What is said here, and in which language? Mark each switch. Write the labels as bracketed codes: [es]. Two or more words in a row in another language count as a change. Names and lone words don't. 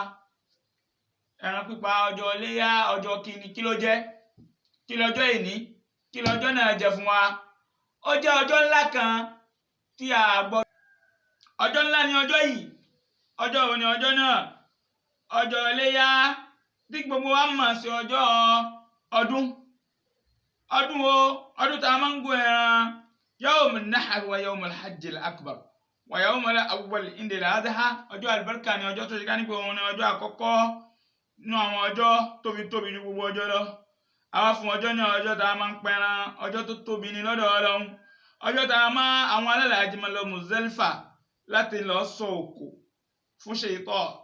[yo] pípa ọjọ́ iléyá ọjọ́ kìíní kí ló jẹ́ kí lọ́jọ́ ìní kí lọ́jọ́ náà jẹ́ fún wa ó jẹ́ ọjọ́ ńlá kan tí a gbọ́ ọjọ́ ńlá ni ọjọ́ yìí ọjọ́ òun ni ọjọ́ náà ọjọ́ iléyá tí gbogbo wa mọ̀ sí ọjọ́ ọdún wo ọdún tá a máa ń gún ẹran [ar] يوم النحر ويوم الحج الأكبر ويوم الأول عند الأضحى [yo] ọjọ́ àlùbáríkà ni ọjọ́ tó ṣe ká ní pé òun ni ọjọ́ àkọ́kọ́ nínú àwọn ọjọ́ tóbi ní gbogbo ọjọ́ lọ àwa fún ọjọ́ náà ọjọ́ tá a máa ń pẹran ọjọ́ tó tóbi ní lọ́dọ̀ Ọlọ́run ọjọ́ tá a máa àwọn alálàájì máa lọ Muzdalifa láti lọ sọ òkò fún ṣètò